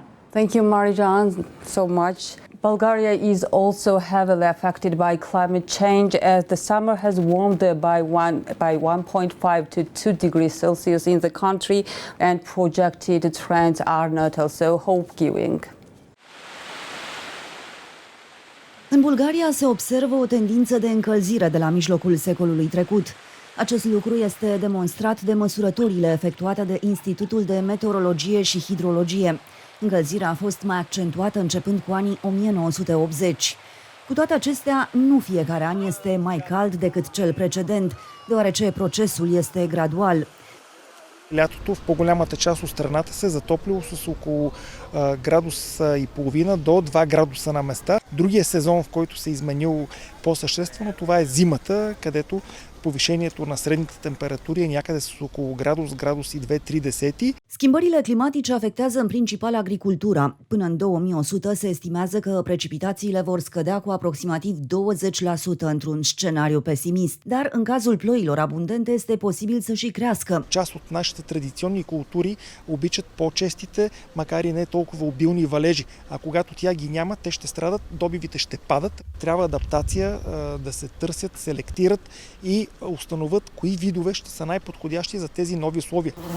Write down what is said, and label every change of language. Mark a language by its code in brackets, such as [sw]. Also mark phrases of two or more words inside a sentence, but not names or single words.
[en] Thank you, Marijan, so much. Bulgaria is also heavily affected by climate change, as the summer has warmed by 1.5 to 2 degrees Celsius in the country, and projected trends are not also hope-giving. [ro] În Bulgaria se observă o tendință de încălzire de la mijlocul secolului trecut. Acest lucru este demonstrat de măsurătorile efectuate de Institutul de Meteorologie și Hidrologie. Încălzirea a fost mai accentuată începând cu anii 1980. Cu toate acestea, nu fiecare an este mai cald decât cel precedent, deoarece procesul este gradual. [bg] Лятото в по-голямата част от страната се затоплило с около градуса и половина до 2 градуса на места. Другия сезон, в който се изменило по-съществено, това е зимата, където повишението на средните температури e някъде с около градус и 2-3 десети. [ro] Schimbările climatice afectează în principal agricultura. Până în 2100 se estimează că precipitațiile vor scădea cu aproximativ 20% într-un scenariu pesimist. Dar în cazul ploilor abundente este posibil să și crească. [bg] Част от нашите традиционни култури обичат по-честите, макар и не толкова обилни валежи. А когато тя ги няма, те ще страдат, добивите ще падат. Трябва адаптация, да се търсят, селектират и установят кои видове ще са най-подходящи за тези нови условия.